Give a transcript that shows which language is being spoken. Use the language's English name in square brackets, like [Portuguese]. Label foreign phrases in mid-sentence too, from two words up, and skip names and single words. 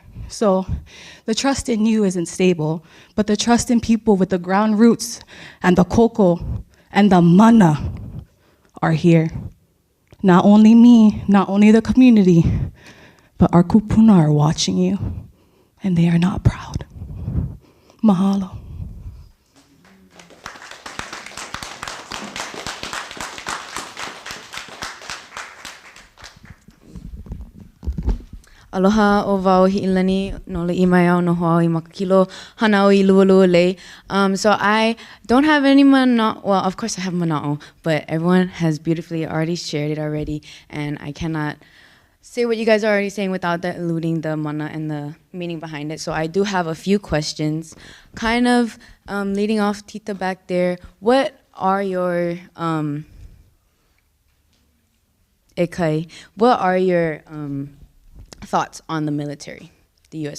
[English] So the trust in you isn't stable, but the trust in people with the ground roots and the koko and the mana are here. Not only me, not only the community, but our kupuna are watching you, and they are not proud. Mahalo. [Hawaiian] Aloha o wau hi'ilani no le imaiau no hoau I makakilo hanau I lualua lei. [English] So I don't have any mana'o. Well, of course I have mana'o, but everyone has beautifully already shared it already, and I cannot say what you guys are already saying without diluting the mana and the meaning behind it. So I do have a few questions. Kind of leading off Tita back there, what are your thoughts on the military, the U.S.